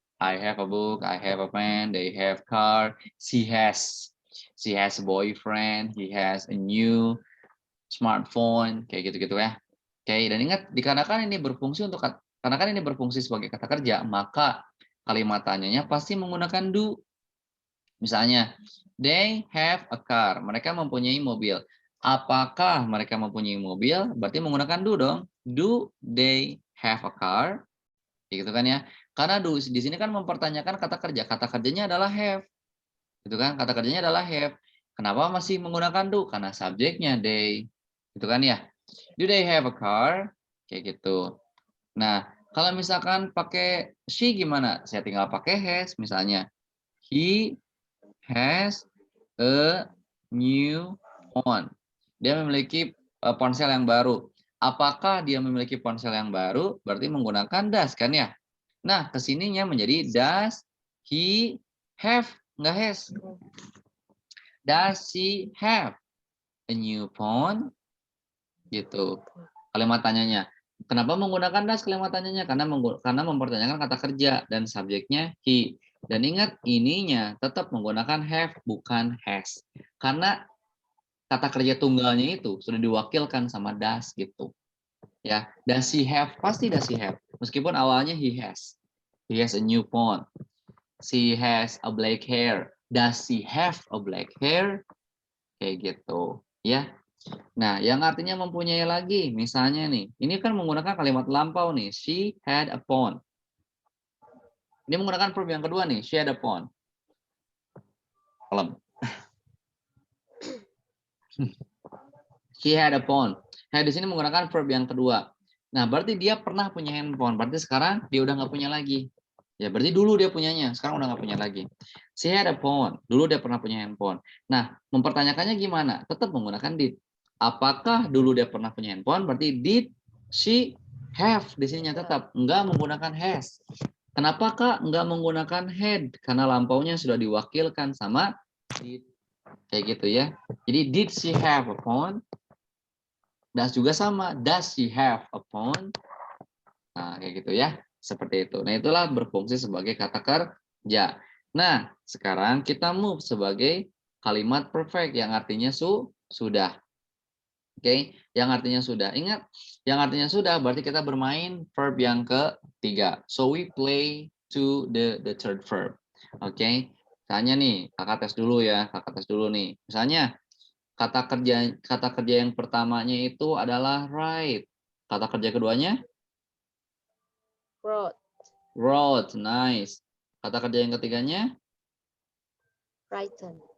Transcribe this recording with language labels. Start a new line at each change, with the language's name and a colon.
English: I have a book, I have a pen, they have car, she has a boyfriend, he has a new smartphone,
Indonesian: kayak gitu-gitu ya. Oke, dan ingat dikarenakan ini berfungsi karena kan ini berfungsi sebagai kata kerja, maka kalimat tanyanya pasti menggunakan do.
English: Misalnya, they have a car.
Indonesian: Mereka mempunyai mobil. Apakah mereka mempunyai mobil? Berarti menggunakan do dong.
English: Do they have a car?
Indonesian: Gitu kan ya. Karena do di sini kan mempertanyakan kata kerja. Kata kerjanya adalah have. Gitu kan? Kata kerjanya adalah have. Kenapa masih menggunakan do? Karena subjeknya they. Gitu kan ya.
English: Do they have a car?
Indonesian: Kayak gitu. Nah, kalau misalkan pakai she gimana? Saya tinggal pakai has misalnya.
English: He has a new phone.
Indonesian: Dia memiliki ponsel yang baru. Apakah dia memiliki ponsel yang baru? Berarti menggunakan does kan ya? Nah, kesininya menjadi
English: does he have?
Indonesian: Enggak has.
English: Does she have a new phone?
Indonesian: Gitu. Kalimat tanyanya. Kenapa menggunakan does kalimat tanyanya? Karena mempertanyakan kata kerja dan subjeknya he. Dan ingat ininya tetap menggunakan have bukan has. Karena kata kerja tunggalnya itu sudah diwakilkan sama does gitu. Ya,
English: does she have? Pasti does she have.
Indonesian: Meskipun awalnya
English: he has. He has a new phone. She has a black hair. Does she have a black hair?
Indonesian: Kayak gitu, ya. Nah, yang artinya mempunyai lagi, misalnya nih, ini kan menggunakan kalimat lampau nih.
English: She had a phone.
Indonesian: Ini menggunakan verb yang kedua nih.
English: She had a phone. Kalem. She had a phone.
Indonesian: Had di sini menggunakan verb yang kedua. Nah, berarti dia pernah punya handphone. Berarti sekarang dia udah nggak punya lagi. Ya, berarti dulu dia punyanya. Sekarang udah nggak punya lagi.
English: She had a phone.
Indonesian: Dulu dia pernah punya handphone. Nah, mempertanyakannya gimana? Tetap menggunakan did. Apakah dulu dia pernah punya handphone? Berarti
English: did she have
Indonesian: di sininya tetap. Nggak menggunakan has. Kenapa Kak nggak menggunakan had? Karena lampaunya sudah diwakilkan sama did. Kayak gitu ya.
English: Jadi did she have a phone?
Indonesian: Does juga sama.
English: Does she have a phone?
Indonesian: Nah, kayak gitu ya. Seperti itu. Nah, itulah berfungsi sebagai kata kerja. Nah, sekarang kita move sebagai kalimat perfect yang artinya sudah. Oke, yang artinya sudah. Ingat, yang artinya sudah berarti kita bermain verb yang ketiga.
English: So we play to the third verb.
Indonesian: Oke. Misalnya nih, kakak tes dulu ya. Kakak tes dulu nih. Misalnya kata kerja yang pertamanya itu adalah write. Kata kerja keduanya
English: wrote, wrote, nice.
Indonesian: Kata kerja yang ketiganya
English: written,